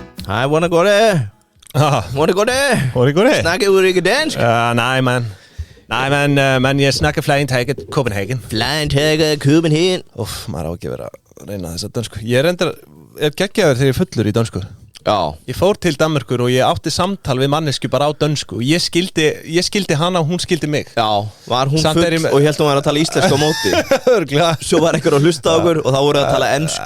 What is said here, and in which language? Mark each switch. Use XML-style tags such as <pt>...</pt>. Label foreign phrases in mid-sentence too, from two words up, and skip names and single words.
<da>Hej, hvordan går det? Hvordan går det? Snakker du ikke dansk? Nej, man. Men jeg snakker flæntaget Copenhagen. Flæntaget Copenhagen.</da> <is>Maður á ekki að vera að reyna þess að dönsku. Ég er geggjaður þegar ég fullur í dönsku. Já. Ég fór til Danmerkur og ég átti samtal við mannesku bara á dönsku. Ég skildi hana og hún skildi mig. Já, var hún full og hélt hún var að tala íslensku á móti. Örglega. Svo var einhver að hlusta á okkur og þá voru að tala ensku.</is>